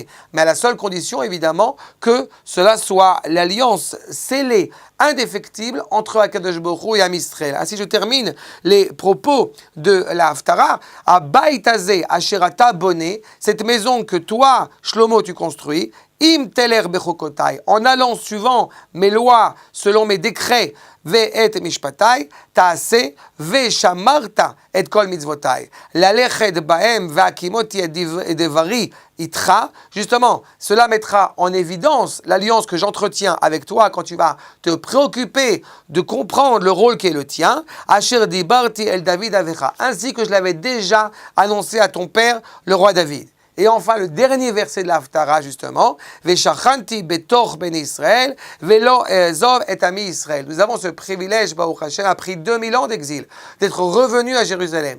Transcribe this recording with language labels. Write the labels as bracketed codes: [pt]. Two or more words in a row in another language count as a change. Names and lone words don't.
[fr] Mais à la seule condition évidemment que cela soit l'alliance scellée, indéfectible entre [he] הקדוש ברוך הוא [fr] et [he] עם ישראל. [fr] Ainsi je termine les propos de la Haftara, à [he] הבית הזה אשר אתה בונה, [fr] cette maison que toi, Shlomo, tu construis, [he] אם תלך בחוקתי, [fr] en allant suivant mes lois, selon mes décrets, [he] ואת משפטי תעשה ושמרת את כל מצותי ללכת בהם והקמתי את דברי אתך. [fr] Justement, cela mettra en évidence l'alliance que j'entretiens avec toi quand tu vas te préoccuper de comprendre le rôle qui est le tien, [he] אשר דברתי אל דוד אביך, [fr] ainsi que je l'avais déjà annoncé à ton père, le roi David. Et enfin, le dernier verset de l'Haftara, justement, [he] ושכנתי בתוך בני ישראל ולא אעזב את עמי ישראל. [fr] Nous avons ce privilège, [he] ברוך השם, [fr] après 2000 ans d'exil, d'être revenus à Jérusalem.